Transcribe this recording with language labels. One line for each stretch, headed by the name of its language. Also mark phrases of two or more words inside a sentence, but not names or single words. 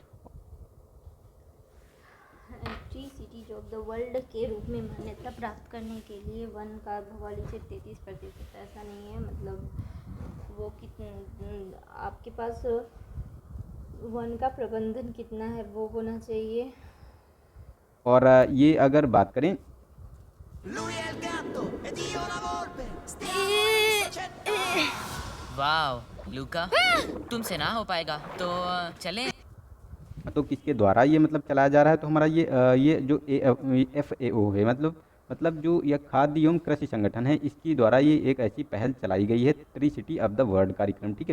Hindi: ट्री सिटीज ऑफ द वर्ल्ड के रूप में मान्यता प्राप्त करने के लिए वन का भौगोलिक क्षेत्र 33%, ऐसा नहीं है। मतलब वो कितने आपके पास वन का प्रबंधन कितना है वो होना चाहिए। और ये अगर बात करें
Italian: Lui è il gatto ed io la volpe. Stiamo in società.
Hindi: वाह लूका, तुमसे ना हो पाएगा तो चलें। तो किसके द्वारा ये मतलब चलाया जा रहा है, तो हमारा ये जो FAO है, मतलब जो यह खाद्य एवं कृषि संगठन है, इसकी द्वारा ये एक ऐसी पहल चलाई गई है, ट्री सिटी ऑफ द वर्ल्ड कार्यक्रम, ठीक है।